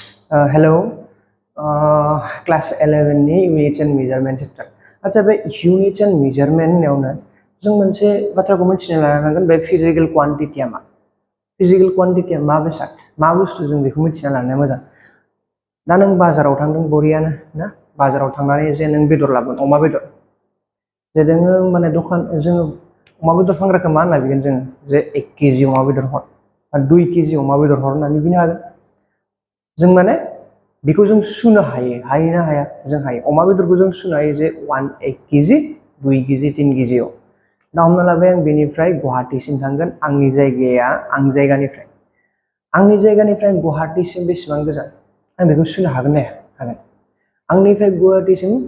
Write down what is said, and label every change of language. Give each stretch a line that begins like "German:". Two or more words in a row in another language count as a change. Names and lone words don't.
English: Hello, class 11 ni units and measurement chapter.
Bodo: अच्छा बे
English: units and measurement
Bodo: नेवना जों मोनसे बाथ्राखौ मिथिनो लानांगोन बे
English: physical quantity
Bodo: मा
English: physical quantity
Bodo: मा बेसाद मा बुस्थु जों बेखौ मिथिना लानाया मोजां दा नों बाजाराव थांदों बरियानो ना बाजाराव थांनानै जे नों बेदर लाबोन अमा बेदर जे दोङो माने दखान जों अमा बेदर फानग्राखौ मा होनना बिगोन जों जे 1 केजि अमा बेदर हर बा 2 केजि अमा बेदर हर होननानै बिनो हागोन जों माने बेखौ जों सुनो हायो ना हाया जों हायो अमा बेदरखौ जों सुनो हायो जे 1 केजि 2 केजि 3 केजियाव दा हमना लाबाय आं बेनिफ्राय गुवाहाटीसिम थांगोन आंनि जायगानिफ्राय गुवाहाटीसिम बेसेबां गोजान आं बेखौ सुनो हागोन ना हागोन आंनिफ्राय गुवाहाटीसिम